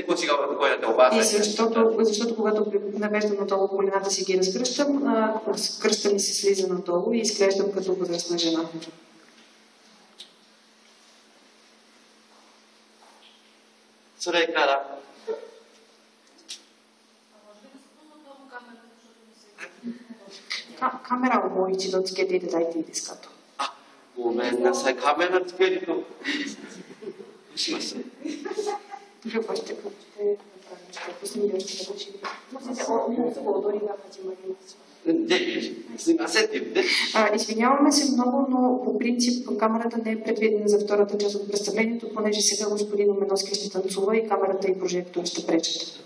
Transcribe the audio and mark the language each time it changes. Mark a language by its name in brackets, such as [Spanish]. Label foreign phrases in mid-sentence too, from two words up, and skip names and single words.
[Bulgarian] И защото когато навеждам надолу колената си ги разкръщам, кръста ми се слиза надолу и изглеждам като възрастна жена. [Japanese] Камера をもう一度つけていただいていいですかと。ごめんなさい、カメラつけるとどうします？ [Bulgarian] Извиняваме се много, но по принцип камерата не е предвидена за втората част от представлението, понеже сега господин Оменовски ще танцува и камерата и прожектора ще пречат.